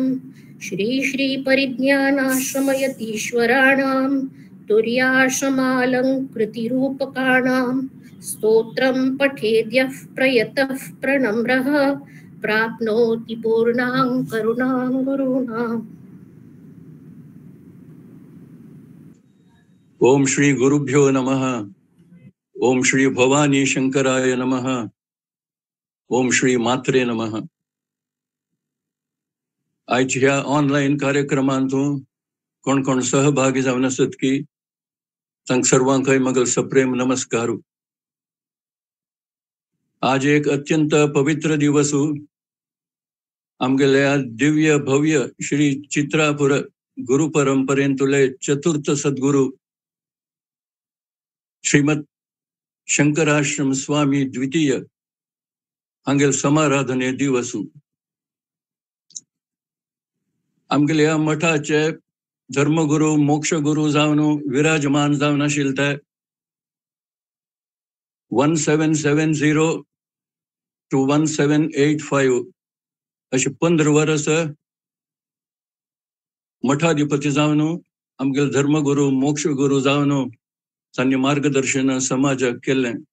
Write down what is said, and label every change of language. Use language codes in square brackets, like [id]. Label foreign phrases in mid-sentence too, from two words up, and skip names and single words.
[sa] श्री श्री परिज्ञानाश्रमयतीश्वराणां तुर्याश्रमालङ्कृतिरूपकाणां स्तोत्रं पठेद्यः प्रयतः प्रणम्रः प्राप्नोति पूर्णां करुणां गुरूणाम्. ओम श्री गुरुभ्यो नमः. ओम श्री भवानी शंकराय नमः. ओम श्री मात्रे नमः. [kok] आज ह्या ऑनलाईन कार्यक्रमांतून कोण कोण सहभागी जावन आसत की तांक सर्वांकय मगल सप्रेम नमस्कार. आज एक अत्यंत पवित्र दिवस आमगेल्या दिव्य भव्य श्री चित्रापुर गुरु परंपरेंतुले चतुर्थ सद्गुरु श्रीमद शंकराश्रम स्वामी द्वितीय हांगेल समाराधने दिवस. आमगेल्या मठाचे धर्मगुरु मोक्षगुरु जावन विराजमान जावन आशिल्ले ते 1770 to 1785 अशी 15 वर्स मठाधिपती जावन आमगेले धर्मगुरु मोक्षगुरु जावन तांणी मार्गदर्शन समाजाक केलें.